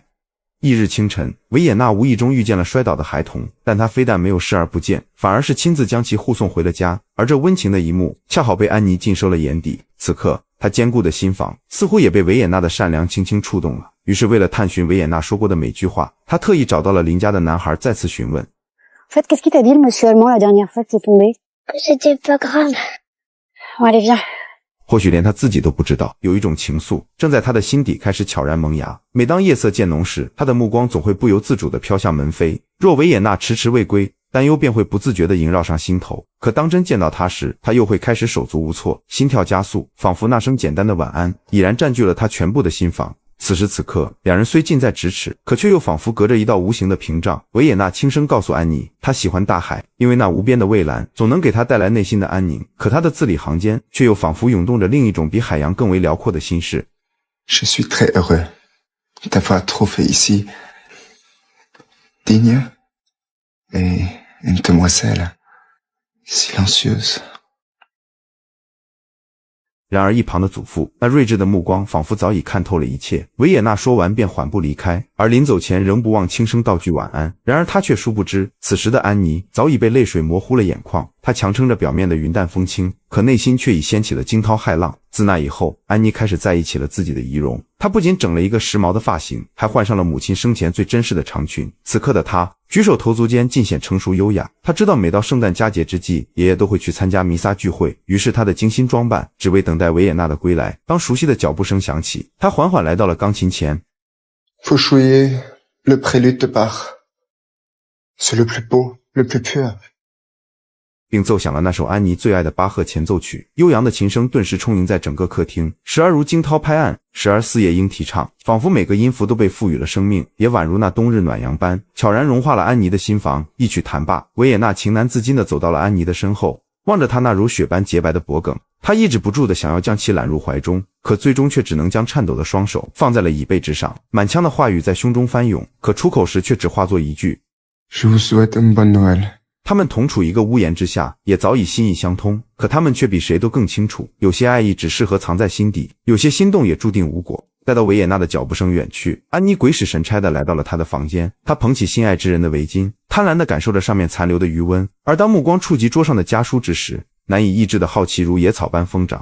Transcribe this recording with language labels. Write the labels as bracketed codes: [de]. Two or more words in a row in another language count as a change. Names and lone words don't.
[zh] 翌日清晨，维也纳无意中遇见了摔倒的孩童，但他非但没有视而不见，反而是亲自将其护送回了家。而这温情的一幕恰好被安妮尽收了眼底。此刻他坚固的心房似乎也被维也纳的善良轻轻触动了。于是为了探寻维也纳说过的每句话，他特意找到了邻家的男孩再次询问。 [fr] En fait, qu'est-ce qu'il t'a dit le monsieur allemand la dernière fois que t'es tombé? Que c'était pas grave. Bon, allez, viens. [zh] 或许连他自己都不知道，有一种情愫正在他的心底开始悄然萌芽。每当夜色渐浓时，他的目光总会不由自主地飘向门扉。若维也纳迟迟未归，担忧便会不自觉地萦绕上心头。可当真见到他时，他又会开始手足无措，心跳加速，仿佛那声简单的晚安已然占据了他全部的心房。此时此刻，两人虽近在咫尺，可却又仿佛隔着一道无形的屏障。维也纳轻声告诉安妮，他喜欢大海，因为那无边的蔚蓝总能给他带来内心的安宁。可他的字里行间却又仿佛涌动着另一种比海洋更为辽阔的心事。 [fr] Je suis très heureux d'avoir trouvé ici Digne et une demoiselle silencieuse. [zh] 然而一旁的祖父那睿智的目光仿佛早已看透了一切。维也纳说完便缓步离开，而临走前仍不忘轻声道句晚安。然而他却殊不知，此时的安妮早已被泪水模糊了眼眶。她强撑着表面的云淡风轻，可内心却已掀起了惊涛骇浪。自那以后，安妮开始在意起了自己的仪容。她不仅整了一个时髦的发型，还换上了母亲生前最珍视的长裙。此刻的她举手投足间尽显成熟优雅。她知道每到圣诞佳节之际，爷爷都会去参加弥撒聚会，于是她的精心装扮只为等待维也纳的归来。当熟悉的脚步声响起，她缓缓来到了钢琴前。 [fr] Faut jouer le prélude de Bach. C'est le plus beau, le plus pur. [zh] 并奏响了那首安妮最爱的巴赫前奏曲。悠扬的琴声顿时充盈在整个客厅，时而如惊涛拍岸，时而似夜莺啼唱，仿佛每个音符都被赋予了生命，也宛如那冬日暖阳般悄然融化了安妮的心房。一曲弹罢，维也纳情难自禁地走到了安妮的身后，望着她那如雪般洁白的脖颈，他抑制不住地想要将其揽入怀中，可最终却只能将颤抖的双手放在了椅背之上。满腔的话语在胸中翻涌，可出口时却只化作一句 [fr] Je vous souhaite une bonne Noël. [zh] 他们同处一个屋檐之下，也早已心意相通，可他们却比谁都更清楚，有些爱意只适合藏在心底，有些心动也注定无果。待到维也纳的脚步声远去，安妮鬼使神差地来到了他的房间。她捧起心爱之人的围巾，贪婪地感受着上面残留的余温，而当目光触及桌上的家书之时，难以抑制的好奇如野草般疯长。